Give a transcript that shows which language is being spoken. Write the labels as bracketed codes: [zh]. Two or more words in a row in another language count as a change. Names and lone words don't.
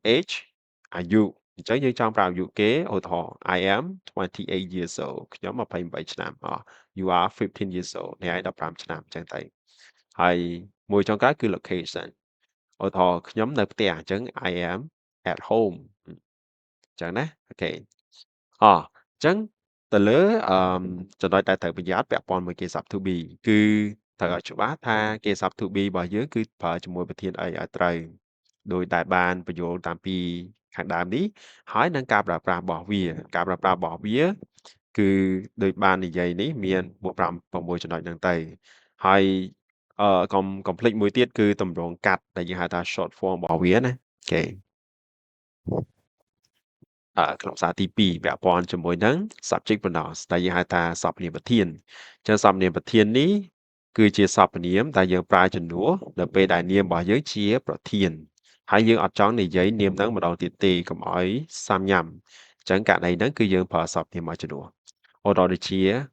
[km] age អាយុអញ្ចឹងយើងចង់ប្រាប់អាយុគេឧទាហរណ៍ [en] I am 28 years old [km] ខ្ញុំ28ឆ្នាំ [en] you are 15 years old [km] អ្នកឯង15ឆ្នាំអញ្ចឹងទៅហើយមួយចុងក្រោយគឺ location ឧទាហរណ៍ខ្ញុំនៅផ្ទះអញ្ចឹង [en] I am at home [km] អញ្ចឹងណាអូខេអញ្ចឹងទៅលើចំណុចដែលត្រូវប្រយ័ត្នពាក់ព័ ន្ធមួយគេសព្ទ [en] to be [km] គឺត្រូវឲ្យច្បាស់ថាគេសព្ទ [en] to be [km] របស់យើងគឺប្រើជាមួយប្រធានអីឲ្យត្រូវដោយដែលបានបញ្យល់តាមពីខាងដើមនេះហើយនឹងការប្រើប្រាស់របស់វាការប្រើប្រាស់របស់វាគឺដូចបាននិយាយនេះមាន4 5 6ចំណុចហ្នឹងទៅហើយកុំភ្លេចមួយទៀតគឺទម្រង់កាត់ដែលយើងហៅថា [en] short form [km] របស់វាណាអូខេ ខ្លឹមសារទី2ពាក់ព័ន្ធជាមួយនឹង [en] subject pronoun [km] ដែលយើងហៅថាសព្វនាមប្រធានអញ្ចឹងសព្វនាមប្រធាននេះគឺជាសព្វនាមដែលយើងប្រើជំនួសនៅពេលដែលនាមរបស់យើងជាប្រធានហើយយើងអត់ចង់និយាយនាមហ្នឹងម្ដងទៀតទេកុំឲ្យសាំញ៉ាំអញ្ចឹងករណីហ្នឹងគឺយើងប្រើសព្វនាមឲ្យជំនួសឧទាហរណ៍ដូចជា